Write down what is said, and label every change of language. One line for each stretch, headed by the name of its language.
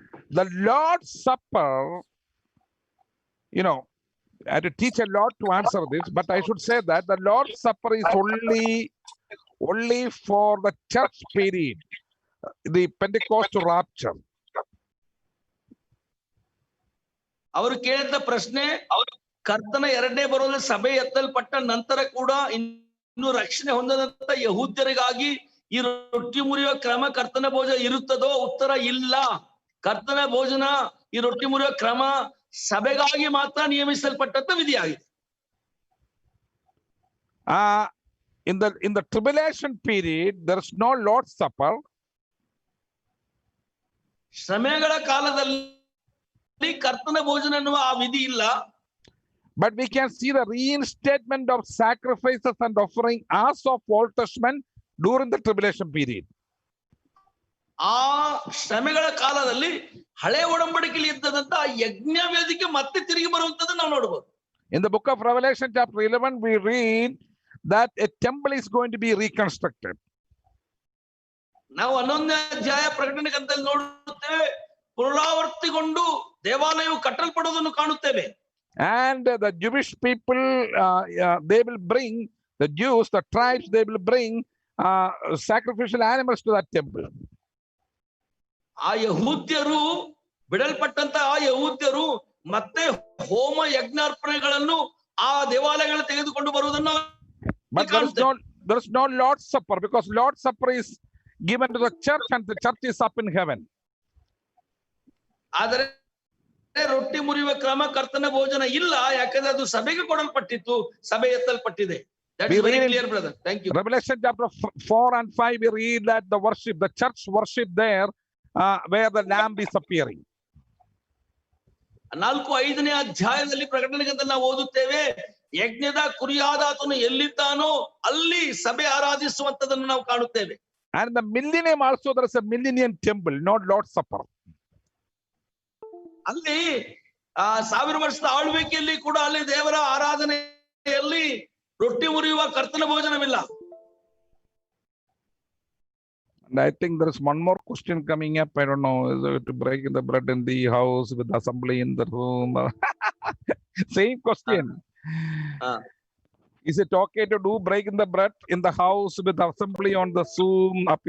English: The Lord's Supper, I had to teach a lot to answer this, but I should say that the Lord's Supper is only for the church period, the Pentecostal rapture.
Kannada: ಅವರು ಕೇಳಿದ ಪ್ರಶ್ನೆ, ಕರ್ತನ 2ನೇ ಬರೋದಲ್ಲಿ ಸಭೆ ಎತ್ತಲ್ಪಟ್ಟ ನಂತರ ಕೂಡ ಇನ್ನು ರಕ್ಷಣೆ ಹೊಂದದಂತ ಯಹೂದ್ಯರಿಗಾಗಿ ಈ ರೊಟ್ಟಿ ಮುರಿಯುವ ಕ್ರಮ, ಕರ್ತನ ಭೋಜನ ಇರುತ್ತದೋ? ಉತ್ತರ ಇಲ್ಲ. ಕರ್ತನ ಭೋಜನ, ಈ ರೊಟ್ಟಿ ಮುರಿಯುವ ಕ್ರಮ ಸಭೆಗಾಗಿ ಮಾತ್ರ ನಿಯಮಿಸಲ್ಪಟ್ಟಂತ ವಿಧಿಯಾಗಿದೆ.
English: In the tribulation period, there is no Lord's Supper.
Kannada: ಶ್ರಮೆಗಳ ಕಾಲದಲ್ಲಿ ಕರ್ತನ ಭೋಜನ ಎನ್ನುವ ಆ ವಿಧಿ ಇಲ್ಲ.
English: But we can see the reinstatement of sacrifices and offering as of Old Testament during the tribulation period.
Kannada: ಆ ಶ್ರಮೆಗಳ ಕಾಲದಲ್ಲಿ ಹಳೆ ಒಡಂಬಡಿಕೆಯಲ್ಲಿ ಇದ್ದದಂತ ಯಜ್ಞ ವೇದಿಕೆ ಮತ್ತೆ ತಿರುಗಿ ಬರುವಂತದ್ದು ನಾವು ನೋಡಬಹುದು.
English: In the book of Revelation, chapter 11, we read that a temple is going to be reconstructed.
Kannada: ನಾವು 11ನೇ ಅಧ್ಯಾಯ ಪ್ರಕಟಣೆ ಗ್ರಂಥದಲ್ಲಿ ನೋಡುತ್ತೇವೆ, ಪುನರಾವರ್ತಿಗೊಂಡು ದೇವಾಲಯವು ಕಟ್ಟಲ್ಪಡುವುದನ್ನು ಕಾಣುತ್ತೇವೆ.
English: And the Jewish people, they will bring, the Jews, the tribes, they will bring sacrificial animals to that temple.
Kannada: ಆ ಯಹೂದ್ಯರು, ಬಿಡಲ್ಪಟ್ಟಂತ ಆ ಯಹೂದ್ಯರು ಮತ್ತೆ ಹೋಮ ಯಜ್ಞಾರ್ಪಣೆಗಳನ್ನು ಆ ದೇವಾಲಯಗಳು ತೆಗೆದುಕೊಂಡು ಬರುವುದನ್ನು
English: But there is no Lord's Supper, because Lord's Supper is given to the church and the church is up in heaven.
Kannada: ಆದರೆ ರೊಟ್ಟಿ ಮುರಿಯುವ ಕ್ರಮ, ಕರ್ತನ ಭೋಜನ ಇಲ್ಲ, ಯಾಕಂದ್ರೆ ಅದು ಸಭೆಗೆ ಕೊಡಲ್ಪಟ್ಟಿತ್ತು, ಸಭೆ ಎತ್ತಲ್ಪಟ್ಟಿದೆ.
English: That is very clear, brother. Thank you. Revelation chapter 4 and 5, we read that the church worship there, where the lamb is appearing.
Kannada: 4-5ನೇ ಅಧ್ಯಾಯದಲ್ಲಿ ಪ್ರಕಟಣೆ ಗ್ರಂಥದಲ್ಲಿ ನಾವು ಓದುತ್ತೇವೆ, ಯಜ್ಞದ ಕುರಿಯಾದಾತನು ಎಲ್ಲಿದ್ದಾನೋ ಅಲ್ಲಿ ಸಭೆ ಆರಾಧಿಸುವಂತದನ್ನು ನಾವು ಕಾಣುತ್ತೇವೆ.
English: And the millennium also, there is a millennium temple, not Lord's Supper.
Kannada: ಅಲ್ಲಿ 1000 ವರ್ಷದ ಆಳ್ವಿಕೆಯಲ್ಲಿ ಕೂಡ ಅಲ್ಲಿ ದೇವರ ಆರಾಧನೆಯಲ್ಲಿ ರೊಟ್ಟಿ ಮುರಿಯುವ ಕರ್ತನ ಭೋಜನವಿಲ್ಲ.
English: And I think there is one more question coming up. I don't know, is it to break the bread in the house with assembly in the room? Same question. Is it okay to do breaking the bread in the house with assembly on the Zoom?